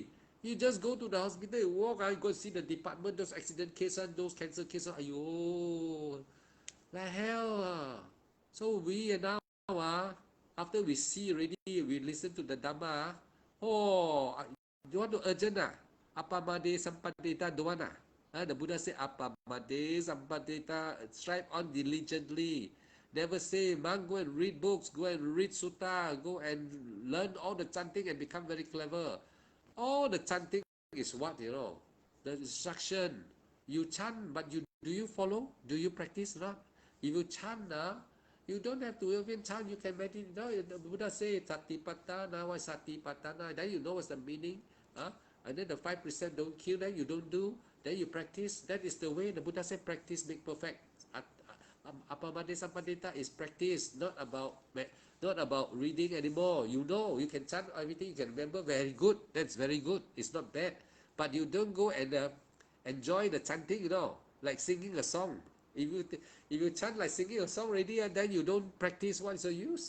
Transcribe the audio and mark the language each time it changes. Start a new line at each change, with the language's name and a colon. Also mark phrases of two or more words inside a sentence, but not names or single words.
English: You just go to the hospital, you walk, you go see the department, those accident cases, those cancer cases, ayo, like hell. So we are now, after we see already, we listen to the Dhamma, you want to urgent,
Pali: apamade sampadeta,
English: don't want, the Buddha said,
Pali: apamade sampadeta,
English: strive on diligently. Never say, man, go and read books, go and read sutta, go and learn all the chanting and become very clever. All the chanting is what, you know, the instruction. You chant, but do you follow? Do you practice not? If you chant, you don't have to even chant, you can meditate. No, the Buddha say, satipatthana, why satipatthana? Then you know what's the meaning. And then the 5% don't kill, then you don't do, then you practice. That is the way the Buddha said, practice make perfect.
Pali: Apamade sampadeta
English: is practice, not about reading anymore. You know, you can chant everything, you can remember, very good. That's very good. It's not bad. But you don't go and enjoy the chanting, you know, like singing a song. If you chant like singing a song already, and then you don't practice, what's the use?